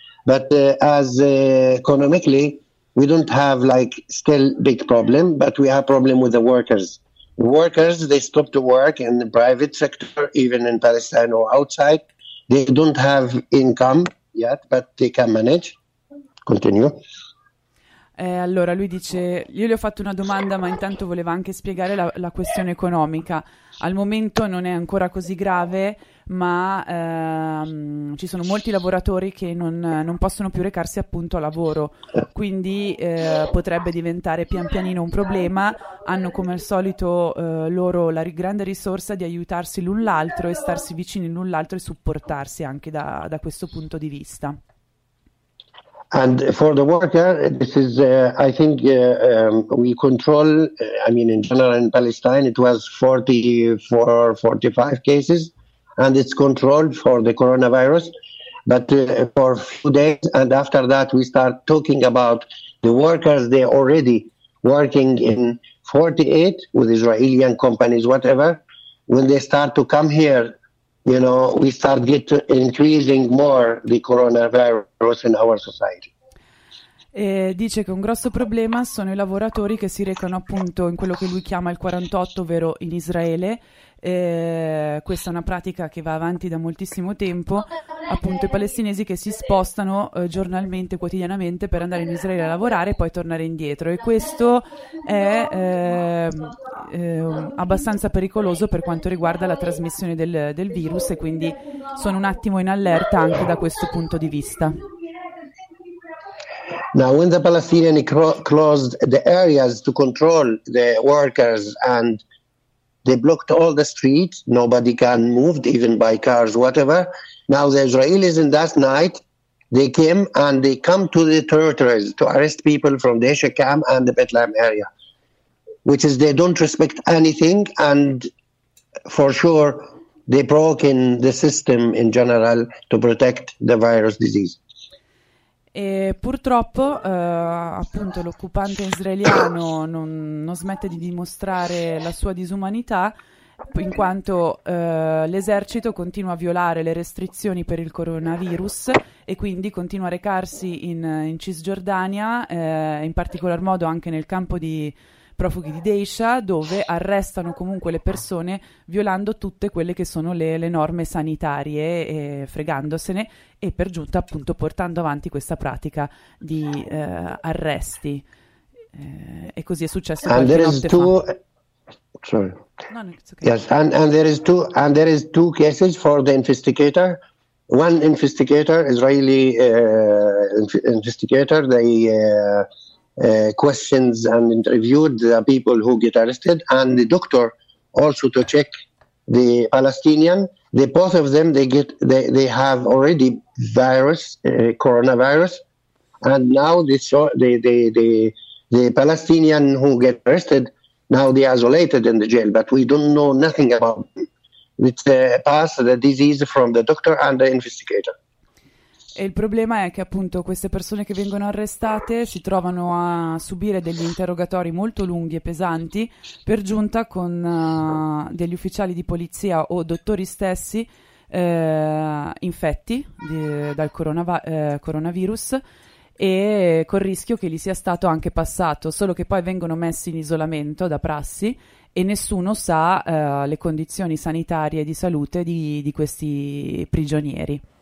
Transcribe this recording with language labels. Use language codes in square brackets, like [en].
[en] But economically, we don't have like still big problem, but we have problem with the workers. The workers, they stop to work in the private sector, even in Palestine or outside. They don't have income yet, but they can manage. Continue. [it] Allora lui dice, io gli ho fatto una domanda, ma intanto voleva anche spiegare la questione economica. Al momento non è ancora così grave, ma ci sono molti lavoratori che non possono più recarsi appunto a lavoro, quindi potrebbe diventare pian pianino un problema. Hanno come al solito loro la grande risorsa di aiutarsi l'un l'altro e starsi vicini l'un l'altro e supportarsi anche da questo punto di vista. [en] And for the worker, this is, I think, we control, I mean, in general in Palestine, it was 44, 45 cases, and it's controlled for the coronavirus. But for a few days, and after that, we start talking about the workers, they're already working in 48 with Israeli companies, whatever. When they start to come here, you know, we start get increasing more the coronavirus in our society. [it] E dice che un grosso problema sono i lavoratori che si recano appunto in quello che lui chiama il 48, ovvero in Israele. Questa è una pratica che va avanti da moltissimo tempo. Appunto, i palestinesi che si spostano giornalmente, quotidianamente, per andare in Israele a lavorare e poi tornare indietro. E questo è abbastanza pericoloso per quanto riguarda la trasmissione del virus, e quindi sono un attimo in allerta anche da questo punto di vista. [en] Now, when the Palestinians closed the areas to control the workers and they blocked all the streets, nobody can move, even by cars, whatever. Now, the Israelis in that night, they came and they come to the territories to arrest people from the Esha camp and the Bethlehem area, which is they don't respect anything, and for sure they broke in the system in general to protect the virus disease. [it] E purtroppo appunto l'occupante israeliano non smette di dimostrare la sua disumanità, in quanto l'esercito continua a violare le restrizioni per il coronavirus e quindi continua a recarsi in Cisgiordania, in particolar modo anche nel campo di profughi di Deisha, dove arrestano comunque le persone violando tutte quelle che sono le norme sanitarie, e fregandosene, e per giunta appunto portando avanti questa pratica di arresti. E così è successo. [en] And there is two. Sorry. No, it's okay. Yes, and there is two. And there is two cases for the investigator. One investigator, Israeli investigator, they questions and interviewed the people who get arrested, and the doctor also to check the Palestinian. The both of them, they have already virus, coronavirus, and now the Palestinian who get arrested, now they are isolated in the jail, but we don't know nothing about them. It's passed the disease from the doctor and the investigator. [it] E il problema è che appunto queste persone che vengono arrestate si trovano a subire degli interrogatori molto lunghi e pesanti, per giunta con degli ufficiali di polizia o dottori stessi infetti dal coronavirus, e col rischio che gli sia stato anche passato, solo che poi vengono messi in isolamento da prassi e nessuno sa le condizioni sanitarie e di salute di questi prigionieri.